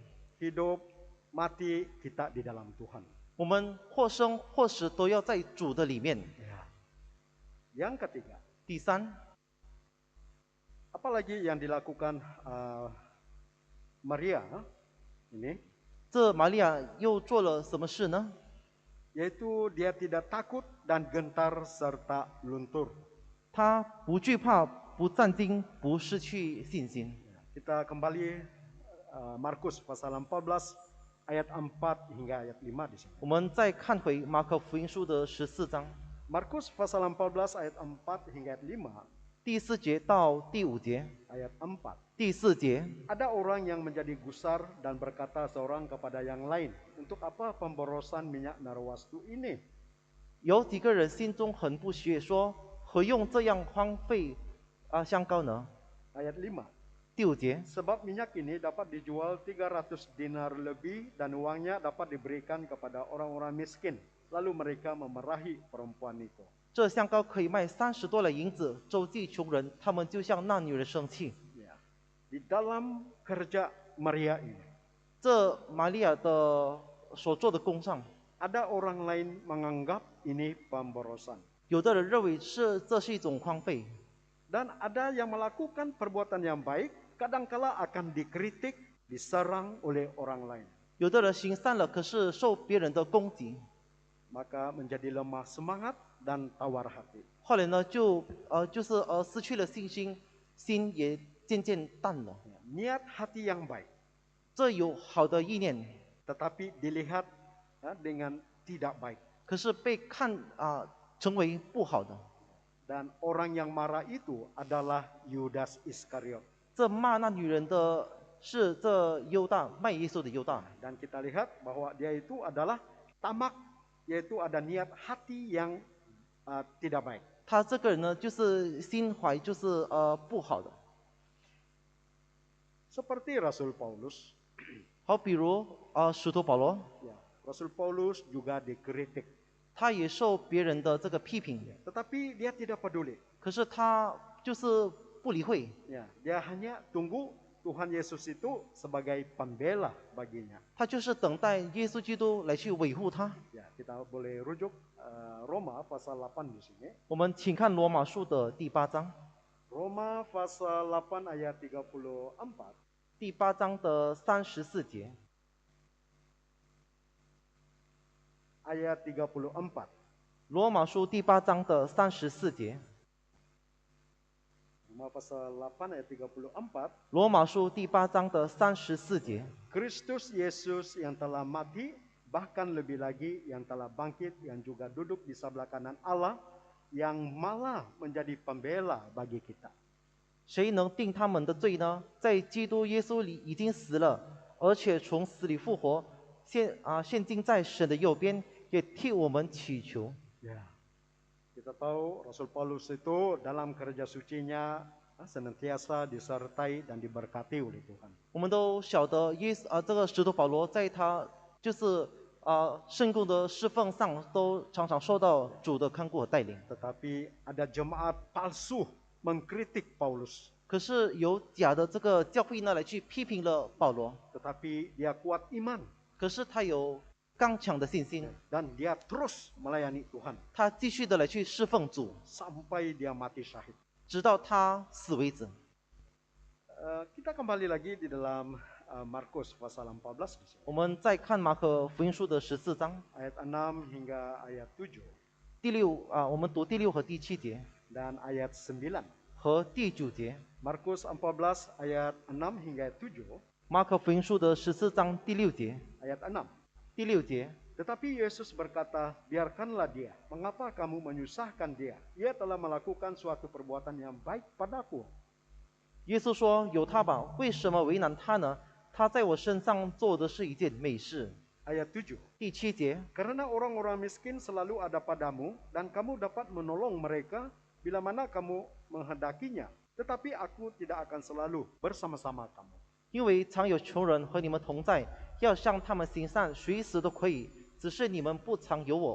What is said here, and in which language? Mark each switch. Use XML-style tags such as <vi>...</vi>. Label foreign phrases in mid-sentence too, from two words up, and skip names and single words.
<ms>hidup mati kita di dalam Tuhan.</ms> <zh>我们或生或死都要在主的里面。</zh> <ms>Yang ketiga,</ms> <zh>第三，</zh> <ms>apalagi yang dilakukan Maria ini,</ms> <zh>这玛利亚又做了什么事呢？</zh> <ms>yaitu dia tidak takut dan gentar serta luntur.</ms> <zh>她不惧怕，不战惊，不失去信心。</zh> <ms>Kita kembali Markus pasal 14 ayat 4 hingga ayat 5 di sini.</ms> <zh>我们再看回马可福音书的14章</zh> <ms>Markus pasal 14 ayat 4 hingga ayat 5.</ms> <zh>第4节到第5节。</zh> <ms>Ayat 4.</ms> <zh>第4节，</zh> <ms>Ada orang yang menjadi gusar dan berkata seorang kepada yang lain, untuk apa pemborosan minyak narwastu ini?</ms> <zh>有几个人心中很不悦，说：“何用这样荒废香膏呢</zh> <ms>Ayat 5.</ms> <zh>？”第5节，</zh> <ms>Sebab minyak ini dapat dijual 300 dinar lebih dan uangnya dapat diberikan kepada orang-orang miskin. Lalu mereka memerahi perempuan itu.</ms> <zh>这香膏可以卖30多两银子，周济穷人。他们就向那女人生气。</zh> <ms>Ya. Di dalam kerja Maria ini,</ms> <zh>这玛利亚的所做的工上，</zh> <ms>ada orang lain menganggap ini pemborosan.</ms> <zh>有的人认为这是一种荒废，</zh> <ms>Dan ada yang melakukan perbuatan yang baik, kadangkala akan dikritik, diserang oleh orang lain.</ms> <zh>有的人行善了，可是受别人的攻击，</zh> <ms>Maka menjadi lemah semangat dan tawar hati.</ms> <zh>后来呢就是失去了信心，心也渐渐淡了。</zh> <ms>Niat hati yang baik,</ms> <zh>这有好的意念，</zh> <ms>tetapi dilihat dengan tidak baik.</ms> <zh>可是被看成为不好的。</zh> <ms>Dan orang yang marah itu adalah Yudas Iskariot.</ms> <zh>这骂那女人的是这犹大，卖耶稣的犹大。</zh> <ms>Dan kita lihat bahwa dia itu adalah tamak, yaitu ada niat hati yang tidak baik.</ms> <zh>他这个人呢，就是心怀就是不好的。</zh> <ms>Seperti Rasul Paulus,</ms> <zh>好，比如使徒保罗，</zh> <ms>ya, Rasul Paulus juga dikritik,</ms> <zh>他也受别人的这个批评，</zh> <ms>tetapi dia tidak peduli.</ms> <zh>可是他就是不理会，</zh> <ms>Ya, dia hanya tunggu Tuhan Yesus itu sebagai pembela baginya.</ms> <zh>他就是等待耶稣基督来去维护他。</zh> <ms>Ya, kita boleh rujuk Roma pasal 8 di sini.</ms> <zh>我们请看罗马书的第8章，</zh> <ms>Roma pasal 8 ayat 34.</ms> <zh>第8章的34节，</zh> <ms>Ayat 34.</ms> <zh>罗马书第8章的34节，</zh> <ms>Roma pasal 8 ayat 34.</ms> <zh>罗马书第8章的34节，</zh> <ms>Kristus Yesus yang telah mati, bahkan lebih lagi yang telah bangkit, yang juga duduk di sebelah kanan Allah, yang malah menjadi pembela bagi kita.</ms> <zh>谁能定他们的罪呢？在基督耶稣里已经死了，而且从死里复活，现今在神的右边，也替我们祈求。</zh> <ms>Ya, kita tahu Rasul Paulus itu dalam kerja sucinya senantiasa disertai dan diberkati oleh Tuhan.</ms> <zh>我们都晓得这个使徒保罗在他就是圣供的侍奉上，都常常受到主的看顾和带领。</zh> <ms>Tetapi ada jemaat palsu mengkritik Paulus.</ms> <zh>可是有假的这个教会呢来去批评了保罗，</zh> <ms>Tetapi dia kuat iman</ms> <zh>可是他有刚强的信心，</zh> <ms>dan dia terus melayani Tuhan</ms> <zh>他继续的来去侍奉主，</zh> <ms>sampai dia mati syahid.</ms> <zh>直到他死为止。</zh> <ms>Kita kembali lagi di dalam Markus pasal 14 di sini.</ms> <zh>我们再看马可福音书的14章</zh> <ms>Ayat 6 hingga ayat 7</ms> <zh>第6我们读第6和第7节</zh> <ms>dan ayat 9.</ms> <zh>和第9节。</zh> <ms>Markus 14 ayat 6 hingga ayat 7.</ms> <zh>马可福音书的14章第6节，</zh> <ms>Ayat 6.</ms> <zh>第6节，</zh> <ms>Tetapi Yesus berkata, biarkanlah dia. Mengapa kamu menyusahkan dia? Ia telah melakukan suatu perbuatan yang baik padaku.</ms> <zh>耶稣说：“有他吧，为什么为难他呢？他在我身上做的是一件美事。”</zh> <ms>Ayat 7.</ms> <zh>第7节，</zh> <ms>Karena orang-orang miskin selalu ada padamu, dan kamu dapat menolong mereka bila mana kamu menghendakinya. Tetapi aku tidak akan selalu bersama-sama kamu.</ms> <zh>因为常有穷人和你们同在，要向他们行善，随时都可以，只是你们不常有我。</zh>